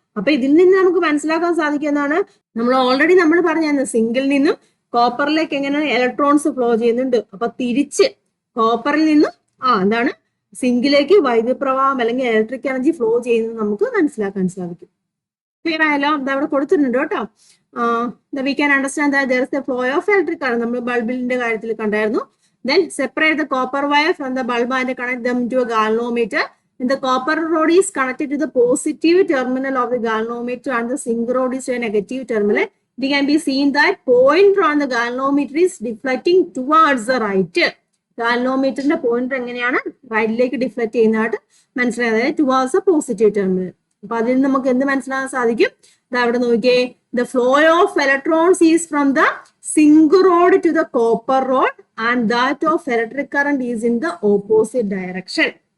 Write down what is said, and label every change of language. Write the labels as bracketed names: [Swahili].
[Malayalam] അപ്പൊ ഇതിൽ നിന്ന് നമുക്ക് മനസ്സിലാക്കാൻ സാധിക്കുന്നതാണ്, നമ്മൾ ഓൾറെഡി നമ്മൾ പറഞ്ഞ സിങ്കിൽ നിന്നും കോപ്പറിലേക്ക് എങ്ങനെ ഇലക്ട്രോൺസ് ഫ്ലോ ചെയ്യുന്നുണ്ട്. അപ്പൊ തിരിച്ച് കോപ്പറിൽ നിന്നും എന്താണ് സിങ്കിലേക്ക് വൈദ്യുത പ്രവാഹം അല്ലെങ്കിൽ ഇലക്ട്രിക് എനർജി ഫ്ലോ ചെയ്യുന്നത് നമുക്ക് മനസ്സിലാക്കാൻ സാധിക്കും. ക്ലിയർ ആയാലോ? അത് അവിടെ കൊടുത്തിട്ടുണ്ട് കേട്ടോ. [English] We can understand that there is a flow of electric current. [Malayalam] നമ്മൾ ബൾബിന്റെ കാര്യത്തിൽ കണ്ടായിരുന്നു. [English] Then separate the copper wire from the bulb and connect them to a galvanometer. And the copper rod is connected to the positive terminal of the galvanometer and the zinc rod is a negative terminal. It can be seen that point on the galvanometer is deflecting towards the right. [Malayalam] ഗാൽവോമീറ്ററിന്റെ pointer എങ്ങനെയാണ് റൈറ്റിലേക്ക് deflect ചെയ്യുന്നതായിട്ട് മനസ്സിലായത്, [English] Towards a positive terminal. [Malayalam] അപ്പൊ അതിൽ നിന്ന് നമുക്ക് എന്ത് മനസ്സിലാക്കാൻ സാധിക്കും? അവിടെ നോക്കിയേ, [English] The flow of electrons is from the zinc rod to the copper rod and that of electric current is in the opposite direction.